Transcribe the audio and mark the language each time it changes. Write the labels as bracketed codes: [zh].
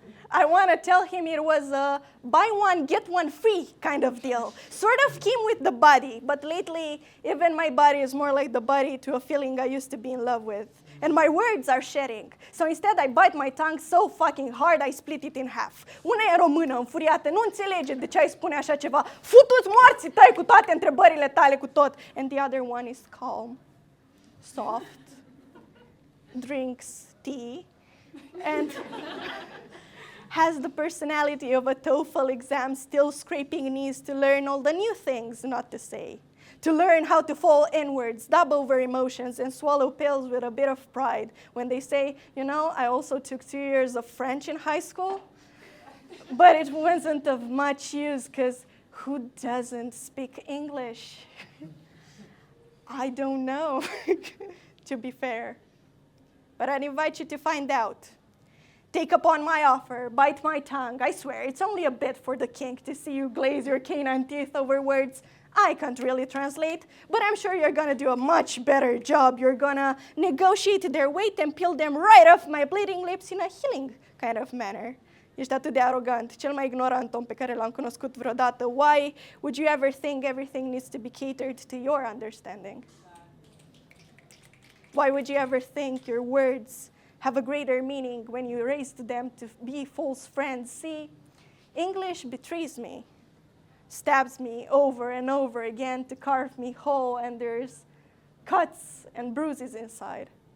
[en] I want to tell him it was a buy one, get one free kind of deal. Sort of came with the body, but lately, even my body is more like the body to a feeling I used to be in love with. And my words are shedding. So instead, I bite my tongue so fucking hard, I split it in half. [ro] Una e română, înfuriată, nu înțelege de ce ai spune așa ceva. Futu-ți morții tăi cu toate întrebările tale cu tot. [en] And the other one is calm, soft, drinks tea, and has the personality of a TOEFL exam, still scraping knees to learn all the new things not to say, to learn how to fall inwards, dub over emotions, and swallow pills with a bit of pride when they say, you know, I also took 2 years of French in high school, but it wasn't of much use because who doesn't speak English? I don't know, to be fair. But I'd invite you to find out. Take upon my offer, bite my tongue. I swear, it's only a bit for the kink to see you glaze your canine teeth over words I can't really translate, but I'm sure you're gonna do a much better job. You're gonna negotiate their weight and peel them right off my bleeding lips in a healing kind of manner. [ro] Ești atât de arogant, cel mai ignorant om pe care l-am cunoscut vreodată. [en] Why would you ever think everything needs to be catered to your understanding? Why would you ever think your words have a greater meaning when you raised them to be false friends? See, English betrays me, stabs me over and over again to carve me whole, and there's cuts and bruises inside.